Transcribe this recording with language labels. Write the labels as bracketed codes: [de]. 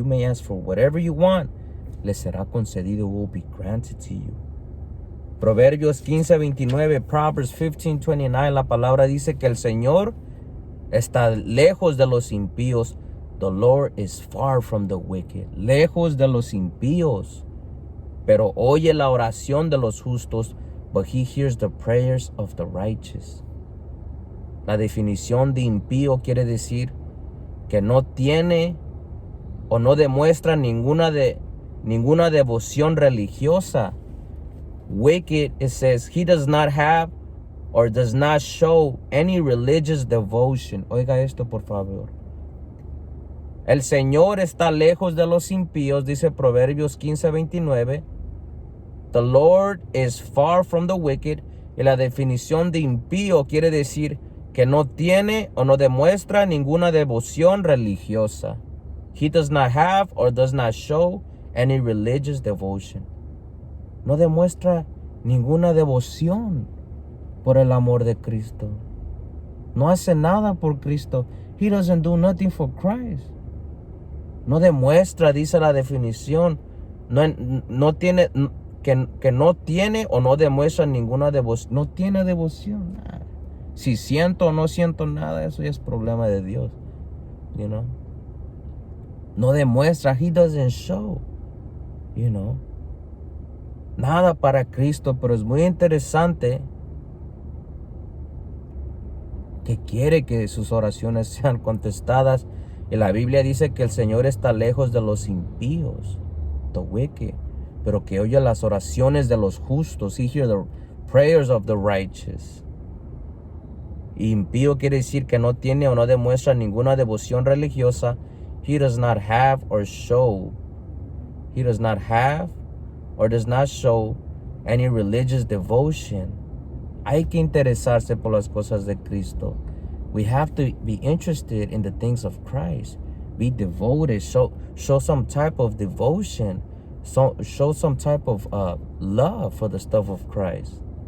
[en] You may ask for whatever you want. [es] Les será concedido, [en] will be granted to you. [es] Proverbios 15:29, Proverbs 15:29, la palabra dice que el Señor está lejos de los impíos. [en] The Lord is far from the wicked. [es] Lejos de los impíos. Pero oye la oración de los justos, [en] but he hears the prayers of the righteous. [es] La definición de impío quiere decir que no tiene o no demuestra ninguna devoción religiosa. [en] Wicked, it says, he does not have or does not show any religious devotion. [es] Oiga esto, por favor. El Señor está lejos de los impíos, dice Proverbios 15:29. [en] The Lord is far from the wicked. [es] Y la definición de impío quiere decir que no tiene o no demuestra ninguna devoción religiosa. [en] He does not have or does not show any religious devotion. [es] No demuestra ninguna devoción por el amor de Cristo. No hace nada por Cristo. [en] He doesn't do nothing for Christ. [es] No demuestra, dice la definición, no tiene, que no tiene o no demuestra ninguna devoción. No tiene devoción. Si siento o no siento nada, eso ya es problema de Dios. [en] You know. [es] No demuestra. [en] He doesn't show. You know. [es] Nada para Cristo, pero es muy interesante que quiere que sus oraciones sean contestadas. Y la Biblia dice que el Señor está lejos de los impíos, [en] the wicked, [es] pero que oye las oraciones de los justos. [en] He hears the prayers of the righteous. [es] Impío quiere decir que no tiene o no demuestra ninguna devoción religiosa. [en] He does not have or show. He does not have or does not show any religious devotion. [es] Hay que interesarse por las cosas de Cristo. [en] We have to be interested in the things of Christ. Be devoted. Show some type of devotion. Show some type of love for the stuff of Christ.